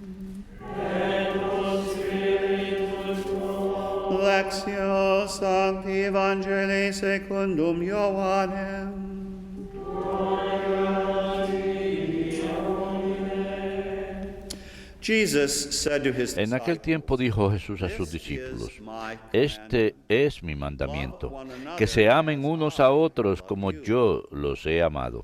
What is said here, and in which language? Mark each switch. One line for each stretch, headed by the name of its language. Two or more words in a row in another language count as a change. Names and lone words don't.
Latin: Et cum spiritu tuo. Lectio Sancti Evangelii secundum Ioannem.
Spanish: En aquel tiempo dijo Jesús a sus discípulos: Este es mi mandamiento, que se amen unos a otros como yo los he amado.